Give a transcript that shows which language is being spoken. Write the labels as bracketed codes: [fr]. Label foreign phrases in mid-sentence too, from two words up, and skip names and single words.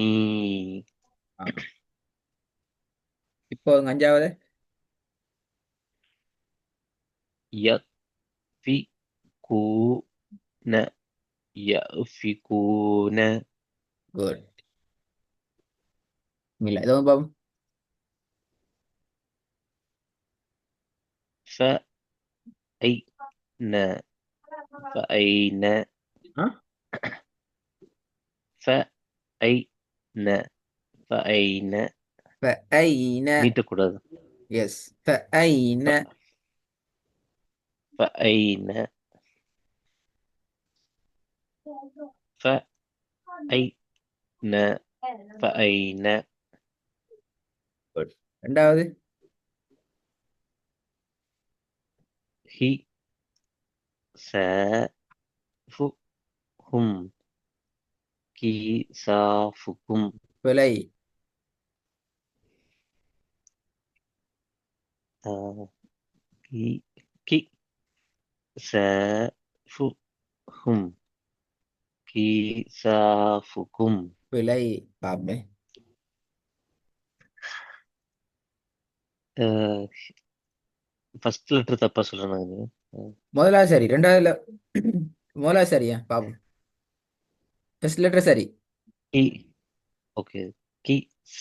[ta] ஆ. இப்போ அஞ்சாவது. [ar] ي في كو ن ي في كو ن [ta] குட். இல்ல ஏதோ பாப்போம். [ar] فأين فأين ஆ فأين فأين ஐன. [ta] நீட்டக்கூடாது. [ar] எஸ். ஃபைன. ف- فأين فأين فأين [ta] Good. ரெண்டாவது. [ar] حسابهم كسافكم [ta] பிழை. [ar] آه، كي كسافهم كسافكم [ta] பிழை. பாப்பே. [en] first letter [ta] தப்பா சொல்றேன். முதலாவது சரி, ரெண்டாவதுல முதலாவது சரியா பாப்போம். [en] first letter [ta] சரி. கி ஓகே கி ச